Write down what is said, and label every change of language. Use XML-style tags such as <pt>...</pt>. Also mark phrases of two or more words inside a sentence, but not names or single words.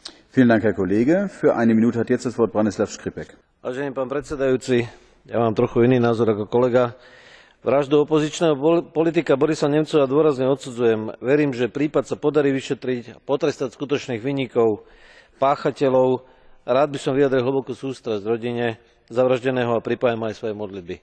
<de>Vielen Dank, Herr Kollege. Für eine Minute hat jetzt das Wort Branislav Škripek.</de> <sk>Vážený pán predsedajúci, ja mám trochu iný názor ako kolega. Vraždu opozičného politika Borisa Nemcova dôrazne odsudzujem. Verím, že prípad sa podarí vyšetriť a potrestať skutočných vinníkov, páchateľov. Rád by som vyjadril hlbokú sústrasť rodine zavraždeného a pripájam aj svoje modlitby.</sk>